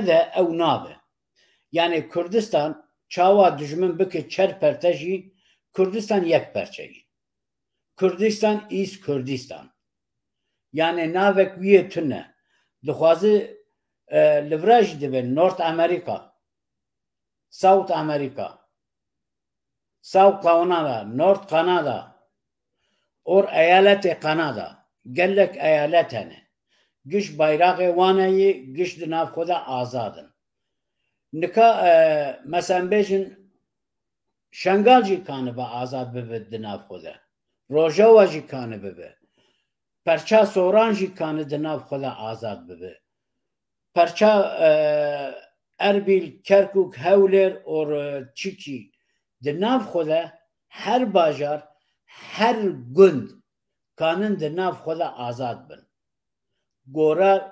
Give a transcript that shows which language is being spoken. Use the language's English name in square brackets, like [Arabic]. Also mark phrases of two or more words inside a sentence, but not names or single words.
[Kurdish] de ew nabe yani Kurdistan çawa dijmin bike çer perte jî Kurdistan yek perçeyî Kurdistan is Kurdistan yani navek wî tune dixwaze li vir jî dibe North America South America South Canada North Canada or eyaletê Kanada gelek eyalet hene giş bayraqê wan heye giş di nav xwe de azad in nika mesela bêjin Şengal jî kanibe azad bibe di nav xwe de Rojava jî kanibe perça Soran jî kanî di nav xwe de azad bibe perça Erbil Kerkûk Hewlêr or çîkî di nav xwe de her bajar her gund kanin di nav xwe de azad bin gora